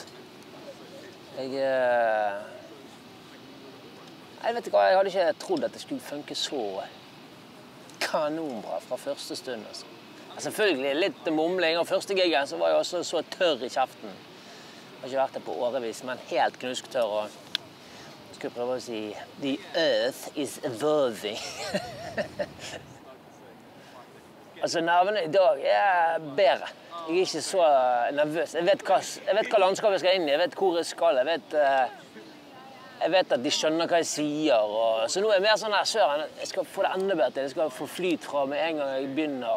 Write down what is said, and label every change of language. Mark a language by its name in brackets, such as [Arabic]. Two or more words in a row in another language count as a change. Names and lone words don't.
[Norwegian] Jeg vet ikke hva, jeg hadde ikke trodd at det skulle funke så kanonbra fra første stund. Altså. Selvfølgelig litt mumling, og første gigen så var jeg også så tørr i kjeften. Jeg har ikke vært der på årevis, men helt knusktørr. Og jeg skulle prøve å si [English] «The earth is evolving». [Norwegian] Altså, nervene i dag er bedre. Jeg er ikke så nervøs. Jeg vet hva landskapet jeg skal inn i, jeg vet hvor jeg skal. Jeg vet at de skjønner hva jeg sier. Så nå er jeg mer sånn her, søren, jeg skal få det enda bedre. Jeg skal få flyt fra med en gang jeg begynner.